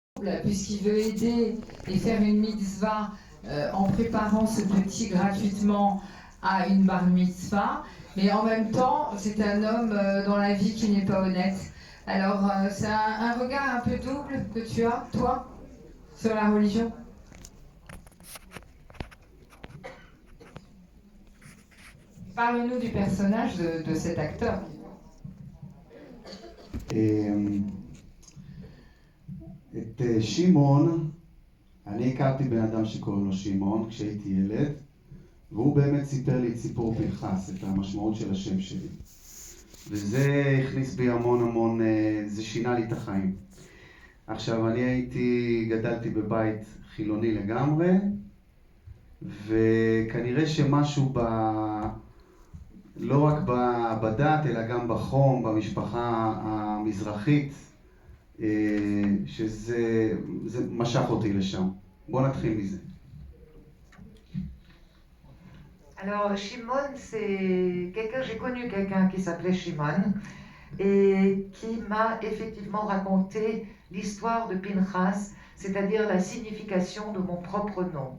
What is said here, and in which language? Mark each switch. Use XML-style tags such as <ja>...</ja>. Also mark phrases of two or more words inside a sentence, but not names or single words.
<fr>puisqu'il veut aider et faire une mitzvah en préparant ce petit gratuitement à une bar mitzvah, mais en même temps, c'est un homme dans la vie qui n'est pas honnête. Alors, c'est un regard un peu double que tu as, toi, sur la religion. Parle-nous du personnage de cet acteur.</fr> <he>את שמעון, אני הכרתי בן אדם שקוראים לו שמעון כשהייתי ילד, והוא באמת סיפר לי את סיפור פנחס, את המשמעות של השם שלי. וזה הכניס בי המון, זה שינה לי את החיים. עכשיו, אני גדלתי בבית חילוני לגמרי, וכנראה שמשהו לא רק בדת, אלא גם בחום, במשפחה המזרחית, שזה משך אותי לשם. בוא נתחיל מזה.</he> <fr>Alors Shimon, j'ai connu quelqu'un qui s'appelait Shimon et qui m'a effectivement raconté l'histoire de Pinchas, c'est-à-dire la signification de mon propre nom.</fr>